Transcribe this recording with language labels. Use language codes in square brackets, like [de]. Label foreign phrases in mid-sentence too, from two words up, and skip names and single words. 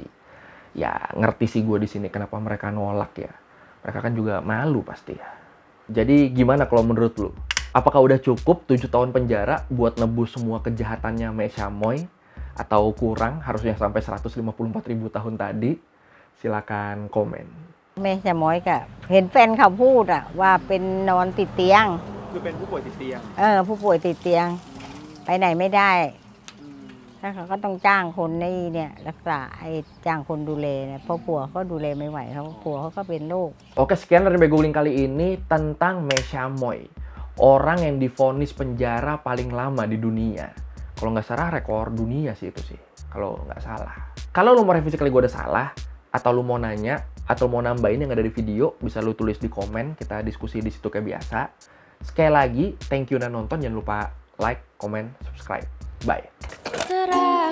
[id] Ya ngerti sih gue di sini kenapa mereka nolak ya. Mereka kan juga malu pasti ya. Jadi gimana kalau menurut lu? Apakah udah cukup 7 tahun penjara buat nebus semua kejahatannya Mek Chamoy? Atau kurang harusnya sampai 154.000 tahun tadi? Silakan komen. [th] แม่ชะม้อยก็เห็นแฟนเขาพูดอะว่าเป็นนอนติดเตียง คือเป็นผู้ป่วยติดเตียง ผู้ป่วยติดเตียง ไปไหนไม่ได้ถ้าเขาก็ต้องจ้างคนเนี่ยรักษาจ้างคนดูแลเนี่ยเพราะผัวเขาดูแลไม่ไหวเขาผัวเขาก็เป็นโรค [id] Oke, sekian dari Beguling kali ini tentang Mek Chamoy, orang yang divonis penjara paling lama di dunia. Kalau nggak salah rekor dunia sih itu sih, kalau nggak salah. Kalau lu mau revisi kali gue udah salah, atau lu mau nanya, atau mau nambahin yang ada di video, bisa lu tulis di komen, kita diskusi di situ kayak biasa. Sekali lagi, [en] thank you [id] udah nonton, jangan lupa [en] like, comment, subscribe. [id] Bye.